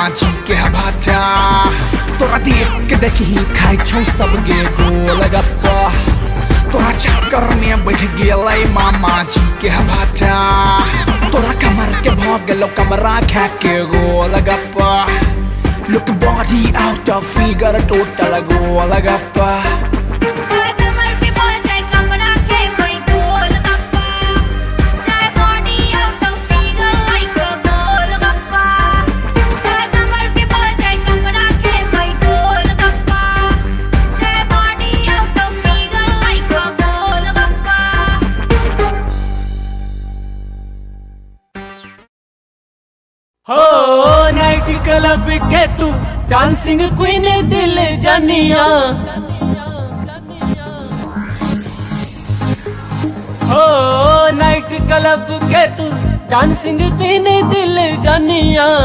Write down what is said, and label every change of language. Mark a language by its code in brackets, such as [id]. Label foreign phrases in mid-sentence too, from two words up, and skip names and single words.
[mai] जी के भाटा तोरा देख के देखी खाई छौ सब गे गोल गप्पा तोरा चक्कर में बैठ गेलै मामा जी के भाटा तोरा कमर के भाग गेलो कमरा खा के गोल गप्पा [en] Look body out of figure total [mai] गोल गप्पा चाहे कमर पे बॉल चाहे कमरा के कोई गोल गप्पा चाहे [en] body out of figure like a [mai] गोल गप्पा चाहे कमर पे बॉल चाहे कमरा के कोई गोल गप्पा चाहे [en] body out of figure like a [mai] गोल गप्पा हो [en] night club [mai] के तू [en] dancing queen [mai] दिल जानिया हो [en] night club [mai] के तू [en] dancing queen [mai] दिल जानिया